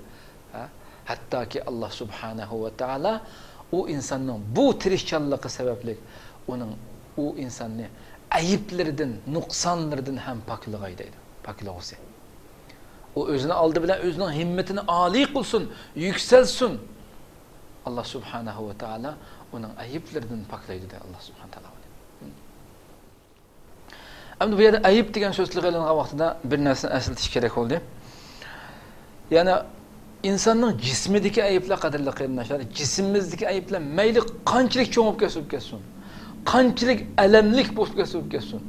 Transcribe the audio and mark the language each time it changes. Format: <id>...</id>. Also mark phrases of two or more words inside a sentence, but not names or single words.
<uz>Hattoki Alloh subhanahu va taolo u insonning bu tirishchanligi sababli u insonni ayiblaridan, nuqsonlaridan ham poklig'ay deydi. Poklig'usi. U o'zini oldi bilan o'zining himmatini oliy qilsin, yuksalsin.</uz> <ar>الله سبحانه وتعالى</ar> <uz>onun ayiblaridan poklaydi dedi</uz> <ar>الله سبحانه وتعالى.</ar> <uz>Endi bu yerda ayib degan so'zlar qilingan vaqtida bir narsani eslatish kerak bo'ldi. Ya'ni insonning jismidagi ayiblar qadrli qarindoshlar, jismimizdagi ayiblar mayli qanchalik cho'ngib ketsin, qanchalik alamlik bo'lib ketsin.</uz>